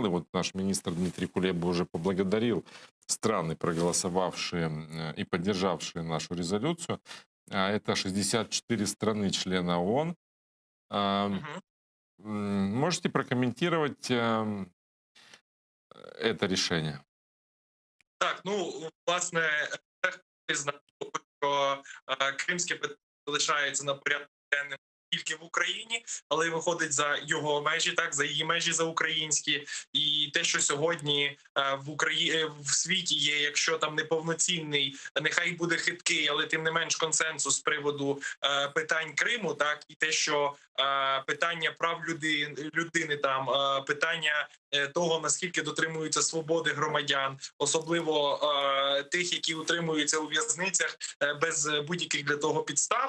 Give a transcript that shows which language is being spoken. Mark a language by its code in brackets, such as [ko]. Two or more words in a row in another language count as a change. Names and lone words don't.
[ru] И вот наш министр Дмитрий Кулеба уже поблагодарил страны, проголосовавшие и поддержавшие нашу резолюцию. Это 64 страны члена ООН. А, Мгм. Можете прокомментировать это решение? [uk] Так, ну власне, знаю, що кримське питання залишається на порядку денному тільки в Україні, але виходить за його межі, так за її межі за українські, і те, що сьогодні в Україні в світі є, якщо там неповноцінний, нехай буде хиткий, але тим не менш консенсус з приводу питань Криму, так і те, що питання прав людини там питання того, наскільки дотримуються свободи громадян, особливо тих, які утримуються у в'язницях без будь-яких для того підстав.